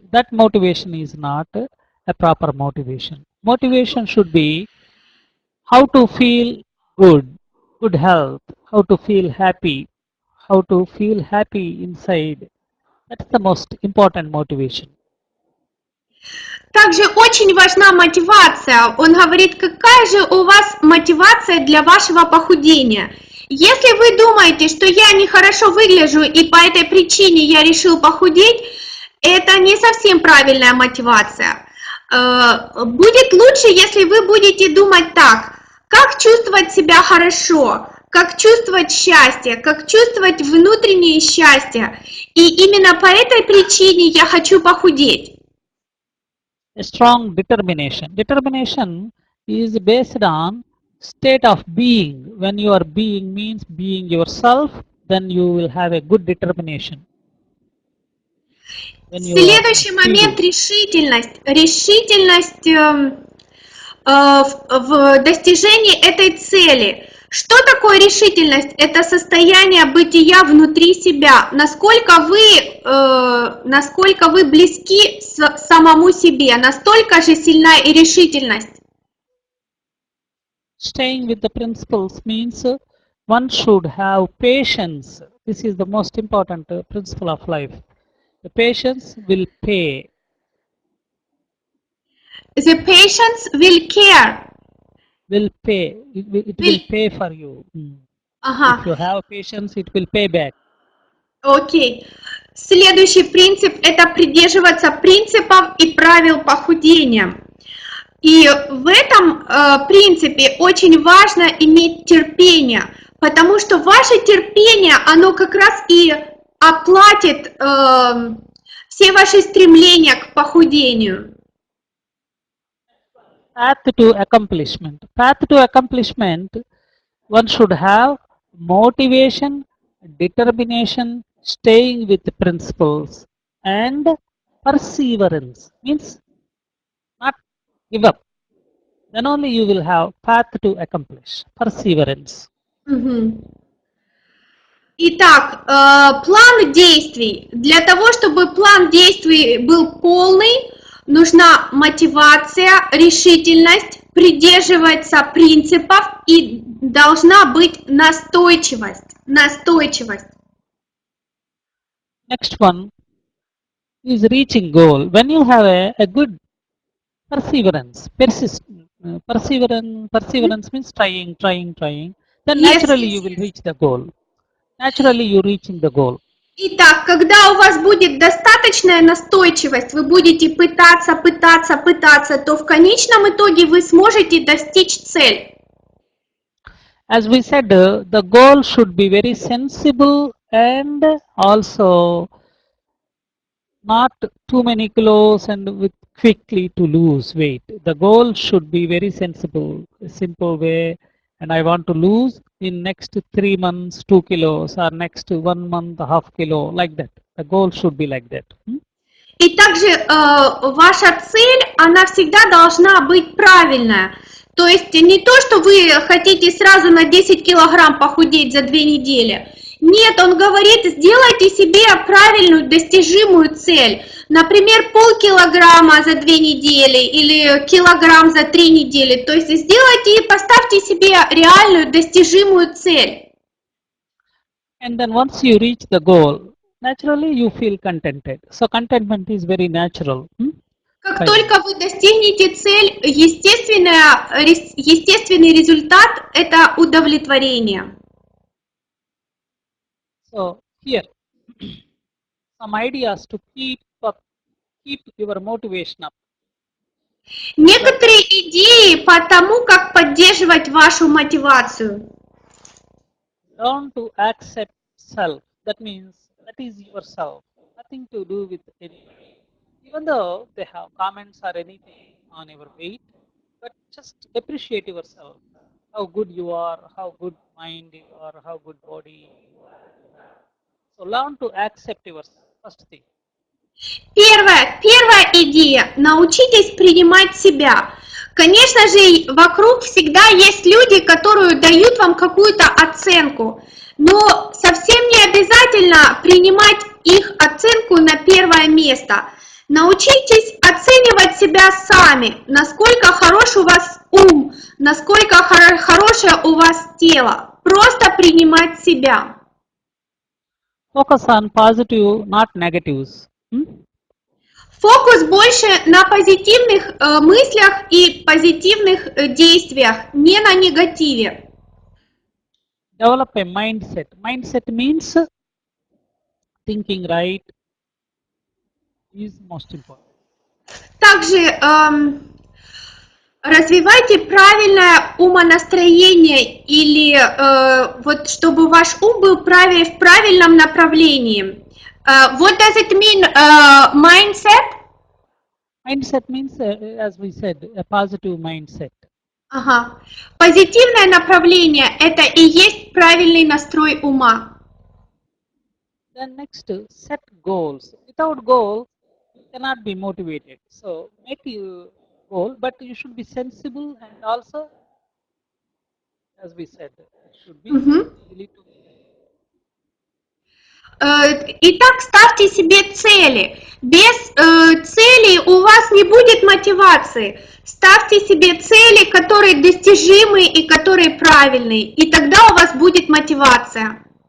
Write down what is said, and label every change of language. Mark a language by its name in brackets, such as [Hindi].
[English] That motivation is not a proper motivation. Motivation should be how to feel good, good health, how to feel happy, how to feel happy inside. That's the most important motivation. [Russian] Также очень важна мотивация. Он говорит, какая же у вас мотивация для вашего похудения. Если вы думаете, что я нехорошо выгляжу и по этой причине я решил похудеть, это не совсем правильная мотивация. Будет лучше, если вы будете думать так, как чувствовать себя хорошо, как чувствовать счастье, как чувствовать внутреннее счастье. И именно по этой причине я хочу похудеть. [English] A strong determination. Determination is based on state of being. When you are being means being yourself, then you will have a good determination. [Russian] Следующий момент — решительность. Решительность в достижении этой цели. Что такое решительность? Это состояние бытия внутри себя. Насколько вы близки самому себе, настолько же сильна и решительность. [English] Staying with the principles means one should have patience. This is the most important principle of life. The patience will pay. The patience will care. Will pay. It will pay for you. If you have patience, it will pay back. [Russian] Окей. Следующий принцип — это придерживаться принципов и правил похудения. И в этом принципе очень важно иметь терпение, потому что ваше терпение, оно как раз и оплатит все ваши стремления к похудению. [English] Path to accomplishment. Path to accomplishment, one should have motivation, determination, staying with the principles, and perseverance. Means not give up. Then only you will have path to accomplish. Perseverance. [Russian] Итак, план действий. Для того, чтобы план действий был полный, нужна мотивация, решительность, придерживаться принципов и должна быть настойчивость. [English] Next one is reaching goal. When you have a good perseverance, perseverance means trying, then naturally you will reach the goal. Naturally you reaching the goal. [Russian] Итак, когда у вас будет достаточная настойчивость, вы будете пытаться, то в конечном итоге вы сможете достичь цель. [English] As we said, the goal should be very sensible and also not too many kilos and with quickly to lose weight. The goal should be very sensible, a simple way, and I want to lose in next 3 months 2 kilos or next 1 month half kilo, like that. The goal should be like that. [Russian] И также ваша цель, она всегда должна быть правильная. То есть не то, что вы хотите сразу на 10 килограмм похудеть за 2 недели. Нет, он говорит, сделайте себе правильную, достижимую цель. Например, полкилограмма за 2 недели или килограмм за 3 недели. То есть сделайте и поставьте себе реальную, достижимую цель. [English] And then once you reach the goal, naturally you feel contented. So contentment is very natural. [Russian] Как только вы достигнете цель, естественный результат – это удовлетворение. [English] So here, some ideas to keep your motivation up. [Russian] Некоторые идеи по тому, как поддерживать вашу мотивацию. [English] Learn to accept self. That means that is yourself. Nothing to do with anybody. Even though they have comments or anything on your weight, but just appreciate yourself. how good you are, how good mind or how good body you have. So learn to accept yourself, first thing. [Russian] Первая идея. Научитесь принимать себя. Конечно же, вокруг всегда есть люди, которые дают вам какую-то оценку, но совсем не обязательно принимать их оценку на первое место. Научитесь оценивать себя сами, насколько хорош у вас ум, насколько хорошее у вас тело. Просто принимать себя. [English] Focus on positive, not negatives. [Russian] Фокус больше на позитивных мыслях и позитивных действиях, не на негативе. [English] Develop a mindset. Mindset means thinking right is most important. [Russian] Также развивайте правильное умонастроение или вот чтобы ваш ум был в правильном направлении. [English] What does it mean, mindset? Mindset means, as we said, a positive mindset. [Russian] Ага. Позитивное направление – это и есть правильный настрой ума. [English] Then next, set goals. Without goals, you cannot be motivated. So make a goal, but you should be sensible and also, as we said, it should be easily to. [Russian] Итак, ставьте себе цели. Без целей у вас не будет мотивации. Ставьте себе цели, которые достижимы и которые правильные, и тогда у вас будет мотивация.